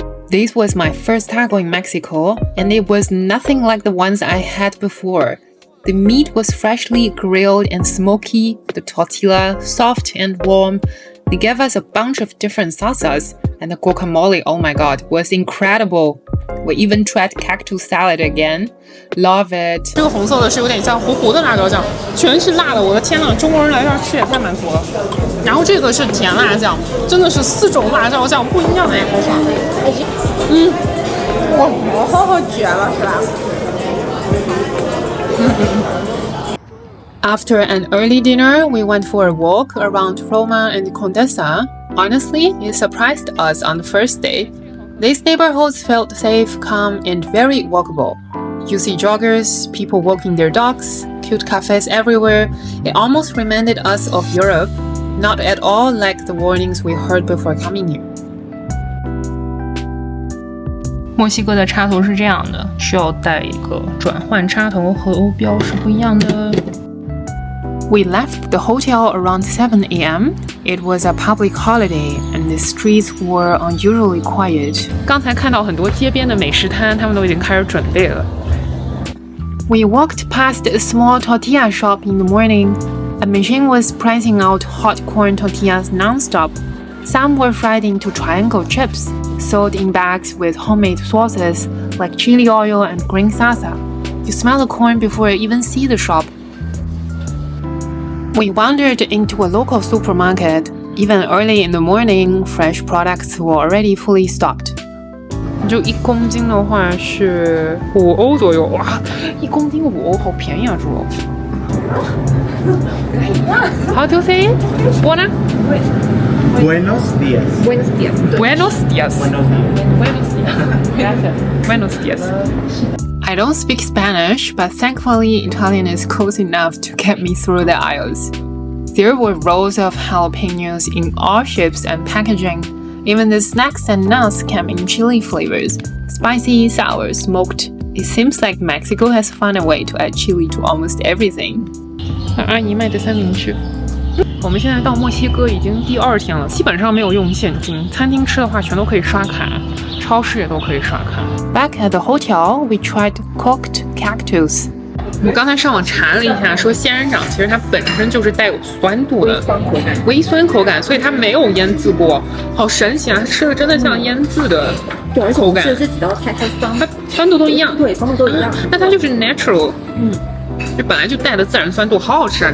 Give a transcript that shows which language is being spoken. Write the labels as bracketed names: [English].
[English] This was my first taco in Mexico, and it was nothing like the ones I had before. The meat was freshly grilled and smoky, the tortilla soft and warm. They gave us a bunch of different salsas, and the guacamole, oh my god, was incredible. We even tried cactus salad again. Love it. [Chinese] 这个红色的是有点像糊糊的辣椒酱，全是辣的，我的天呐，中国人来这儿吃也太满足了。然后这个是甜辣酱，真的是4种辣椒酱不一样的一口法。我好绝了，是吧？ [English] After an early dinner, we went for a walk around Roma and Condesa. Honestly, it surprised us on the first day. These neighborhoods felt safe, calm, and very walkable. You see joggers, people walking their dogs, cute cafes everywhere. It almost reminded us of Europe, not at all like the warnings we heard before coming here. [Chinese] 墨西哥的插头是这样的，需要带一个转换插头，和欧标是不一样的。 [English] We left the hotel around 7 a.m. It was a public holiday, and the streets were unusually quiet. [Chinese] 刚才看到很多街边的美食摊，他们都已经开始准备了。 [English] We walked past a small tortilla shop in the morning. A machine was pressing out hot corn tortillas non-stop. Some were fried into triangle chips, sold in bags with homemade sauces like chili oil and green salsa. You smell the corn before you even see the shop. We wandered into a local supermarket. Even early in the morning, fresh products were already fully stocked. [Chinese] 就1公斤的话是5欧左右，哇，1公斤5欧，好便宜啊，猪肉。 [English] How do you say it? Buena? [Spanish] Buenos días. Buenos días. Buenos días. Buenos días. Gracias. Buenos días. [English] I don't speak Spanish, but thankfully Italian is close enough to get me through the aisles. There were rows of jalapenos in all shapes and packaging. Even the snacks and nuts came in chili flavors. Spicy, sour, smoked. It seems like Mexico has found a way to add chili to almost everything. [Chinese] 阿姨卖的三明治。我们现在到墨西哥已经第2天了，基本上没有用现金，餐厅吃的话全都可以刷卡，超市也都可以刷卡。 [English] Back at the hotel, we tried cooked cactus. [Chinese] 我刚才上网查了一下，说仙人掌其实它本身就是带有酸度的微酸口感，所以它没有腌制过，好神奇啊！它吃的真的像腌制的口感。对，而且这几道菜它酸度都一样，对，酸度都一样。那它就是 natural， 就本来就带的自然酸度，好好吃啊！